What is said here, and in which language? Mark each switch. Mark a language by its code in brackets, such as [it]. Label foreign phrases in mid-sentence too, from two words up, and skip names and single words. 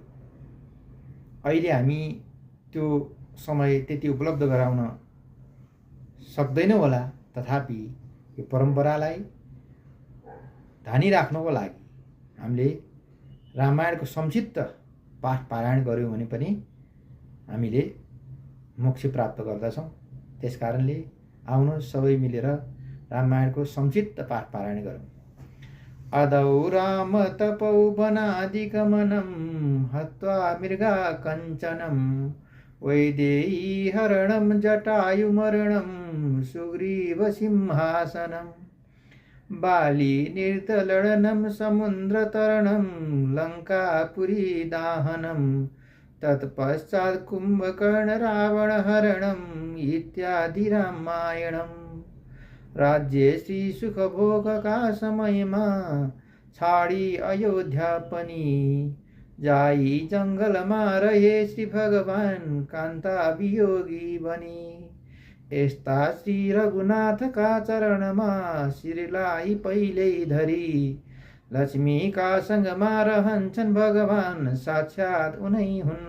[ne] अहिले हामी त्यो समय त्यति उपलब्ध गराउन सक्दैनौँ होला, तथापि यो परम्परालाई धानी राख्नको लागि हामीले रामायणको संक्षिप्त पाठ पारायण गर्यौँ भने पनि हामीले मोक्ष प्राप्त गर्दछौँ। त्यसकारणले आउनुहोस् सबै मिलेर रामायणको संक्षिप्त पाठ पारायण गरौँ। [sa] अदौ राम तपौ वनादिगमनं हत्वा मृगा कञ्चनं वैदेही हरणं जटायुमरणं सुग्रीव सिंहासनं बाली निर्दलनं समुद्रतरणं लङ्कापुरी दाहनं तत्पश्चात् कुम्भकर्ण रावण हरणम् इत्यादि रामायणम्। [ne] राज्य श्री सुखभोग का समयमा छाडी अयोध्या पनि जाई जङ्गलमा रहे श्री भगवान कान्ता वियोगी बनी। यस्ता श्री रघुनाथ का चरणमा शिरलाई पहिल्यै धरी लक्ष्मी का संगमा रहन्छन् भगवान साक्षात् उनै हुन् हरि।